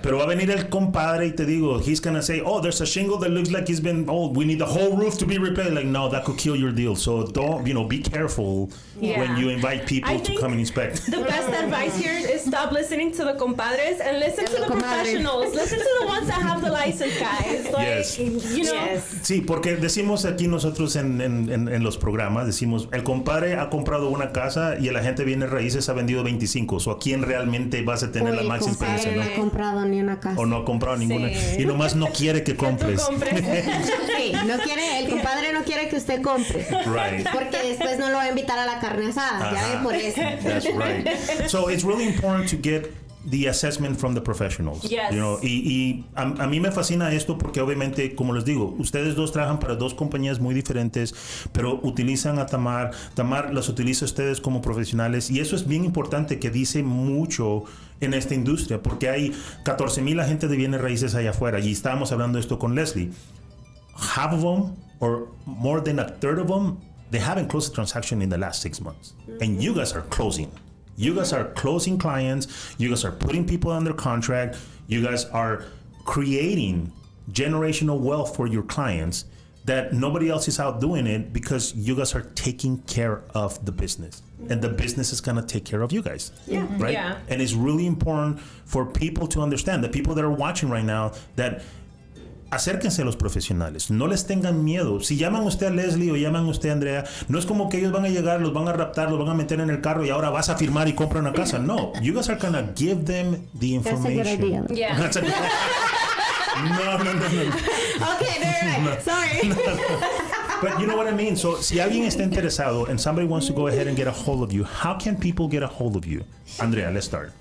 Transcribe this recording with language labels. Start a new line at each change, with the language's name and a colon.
Spanish: Pero va a venir el compadre y te digo,
English: he's gonna say, oh, there's a shingle that looks like it's been, we need the whole roof to be repaired. Like, no, that could kill your deal. So don't, be careful when you invite people I to think come and inspect. The best advice here is stop listening to the compadres and listen to the professionals. Listen to the ones that have the license, guys. Like, Yes. you know.
Spanish: Sí, porque decimos aquí nosotros en los programas, decimos, el compadre ha comprado una casa y el agente viene Raíces ha vendido 25. O ¿a quién realmente vas a tener la máxima experiencia? No ¿No? ha comprado ni una casa. O no ha comprado ninguna. Y nomás no quiere que compres. Sí, no quiere, el compadre no quiere que usted compre.
English: Right.
Spanish: Porque después no lo va a invitar a la carne asada. Ya ve por eso.
English: That's right. So it's really important to get the assessment from the professionals. Yes. You know,
Spanish: y a mí me fascina esto porque obviamente, como les digo, ustedes dos trabajan para dos compañías muy diferentes, pero utilizan a Tammar. Tammar las utiliza a ustedes como profesionales, y eso es bien importante, que dice mucho en esta industria, porque hay 14,000 agentes de bienes raíces allá afuera, y estábamos hablando de esto con Leslie.
English: Half of them, or more than a third of them, they haven't closed a transaction in the last 6 months. And you guys are closing. You guys are closing clients. You guys are putting people under contract. You guys are creating generational wealth for your clients that nobody else is out doing it, because you guys are taking care of the business. And the business is going to take care of you guys. Yeah. Right? Yeah. And it's really important for people to understand, the people that are watching right now, that
Spanish: acérquense a los profesionales, no les tengan miedo. Si llaman usted a Leslie o llaman usted a Andrea, no es como que ellos van a llegar, los van a raptar, los van a meter en el carro y ahora vas a firmar y comprar una casa.
English: No, you guys are gonna give them the information. That's a good idea. Yeah. That's a- no. Okay, they're right. Sorry. But you know what I mean? So,
Spanish: si alguien está interesado
English: and somebody wants to go ahead and get a hold of you, how can people get a hold of you? Andrea, let's start.